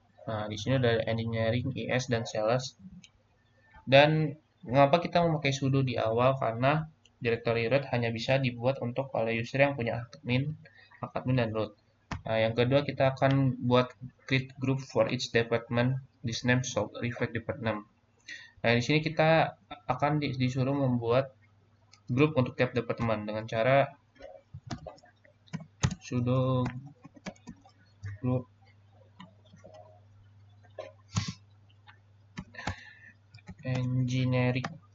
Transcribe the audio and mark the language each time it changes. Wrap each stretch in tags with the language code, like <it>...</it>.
<id>Nah, di sini ada engineering, IS, dan sales. Dan mengapa kita memakai sudo di awal? Karena directory root hanya bisa dibuat untuk oleh user yang punya admin dan root. Nah, yang kedua kita akan buat</id> <en>create group for each department. This name should reflect department.</en> <id>Nah, di sini kita akan disuruh membuat grup untuk tiap departemen dengan cara sudo group engineering.</id>